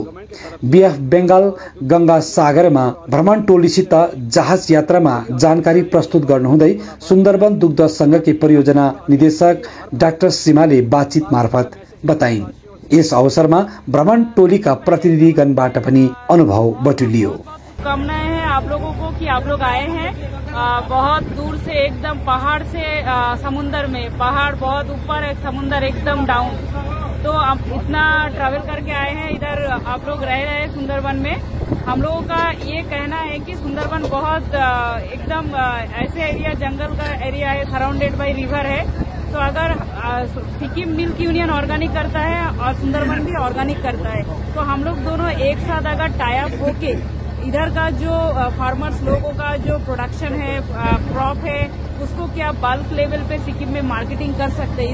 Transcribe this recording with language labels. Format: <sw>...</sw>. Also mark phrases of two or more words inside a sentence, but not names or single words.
<ne>बीएफ बेंगाल गंगा सागरमा भ्रमण टोलीसित जहाज यात्रामा जानकारी प्रस्तुत गर्नुहुँदै सुन्दरवन दुग्ध संघकी परियोजना निदेशक डाक्टर सीमाले बातचीत मार्फत बताइन्। यस अवसरमा भ्रमण टोलीका प्रतिनिधिगणबाट पनि अनुभव बटुलियो।</ne> <hi>कामनाएं हैं आप लोगों को कि आप लोग आए हैं बहुत दूर से, एकदम पहाड़ से समुंदर में, पहाड़ बहुत ऊपर है, समुंदर एकदम डाउन, तो आप इतना ट्रैवल करके आए हैं इधर, आप लोग रह रहे हैं सुंदरवन में। हम लोगों का ये कहना है कि सुंदरवन बहुत एकदम ऐसे एरिया, जंगल का एरिया है,</hi> <en>surrounded by river</en> <hi>है, तो अगर सिक्किम मिल्क यूनियन ऑर्गेनिक करता है और सुंदरवन भी ऑर्गेनिक करता है, तो हम लोग दोनों एक साथ अगर</hi> <en>tie up</en> <hi>होके इधर का जो फार्मर्स लोगों का जो प्रोडक्शन है, क्रॉप है, उसको क्या</hi> <en>bulk level</en> <hi>पे सिक्किम में मार्केटिंग कर सकते हैं।</hi>